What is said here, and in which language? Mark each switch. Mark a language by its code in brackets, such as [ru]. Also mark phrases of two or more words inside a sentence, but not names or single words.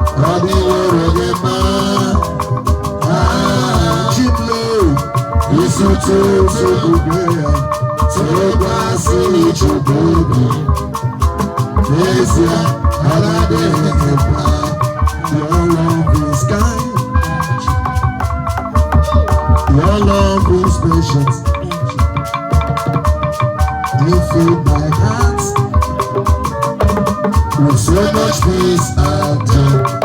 [ig] Ọ dị iwe ụra gị mma. Ah, Chimle, isi ụtụtụ bụ gbe ya. Tụkwasị Chukwu obi. N'ezie, ọ na-adịghị mma. [en] Your love is kind. Your love is patient. You fill my heart with so much peace and joy.